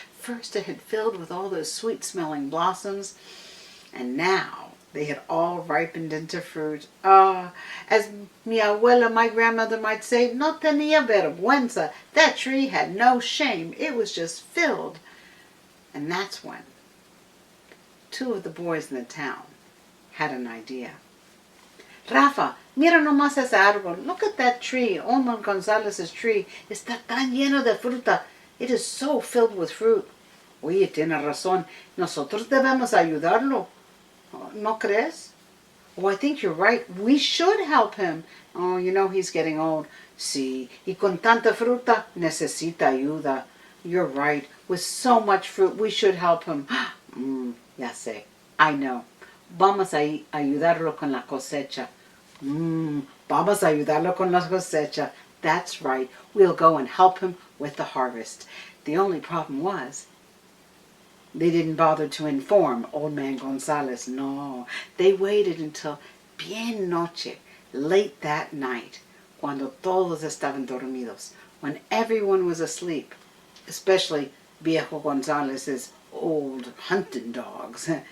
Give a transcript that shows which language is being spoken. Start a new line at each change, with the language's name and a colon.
English: First it had filled with all those sweet-smelling blossoms, and now they had all ripened into fruit. As
Spanish: mi abuela,
English: my grandmother, might say,
Spanish: no tenía vergüenza.
English: That tree had no shame. It was just filled. And that's when 2 of the boys in the town had an idea.
Spanish: Rafa, mira nomás ese árbol.
English: Look at that tree. Old man González's tree.
Spanish: Está tan lleno de fruta.
English: It is so filled with fruit.
Spanish: Oye, tiene razón. Nosotros debemos ayudarlo. ¿No crees?
English: Oh, I think you're right. We should help him. Oh, you know he's getting old.
Spanish: Sí, y con tanta fruta necesita ayuda.
English: You're right. With so much fruit, we should help him.
Spanish: Ya sé.
English: I know.
Spanish: Vamos a ayudarlo con la cosecha. Vamos a ayudarlo con la cosecha.
English: That's right. We'll go and help him with the harvest. The only problem was they didn't bother to inform Old Man Gonzalez. No, they waited until
Spanish: bien noche,
English: late that night,
Spanish: cuando todos estaban dormidos,
English: when everyone was asleep, especially Viejo Gonzalez's old hunting dogs.